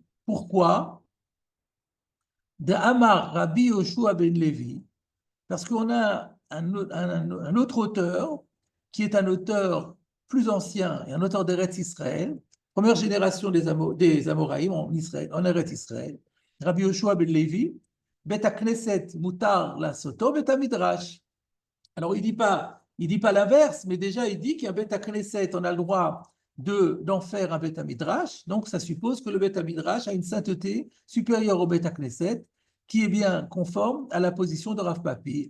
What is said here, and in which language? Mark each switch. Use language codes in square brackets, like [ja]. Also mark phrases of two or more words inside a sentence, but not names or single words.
[fr] Pourquoi? De Amar Rabbi Yoshua ben Levi, parce qu'on a un autre auteur qui est un auteur plus ancien et un auteur d'Eretz Israël, première génération des Amoraïm en Israël, en Eretz Israël, Rabbi Yoshua ben Levi, [he] בית כנסת מותר לעשותו בית מדרש. [fr] Alors, il dit pas l'inverse, mais déjà, il dit qu'il y a un [he] בית כנסת, [fr] on a le droit d'en faire un [he] בית מדרש. [fr] Donc, ça suppose que le [he] בית מדרש [fr] a une sainteté supérieure au [he] בית כנסת, [fr] qui est bien conforme à la position de Rav Papi.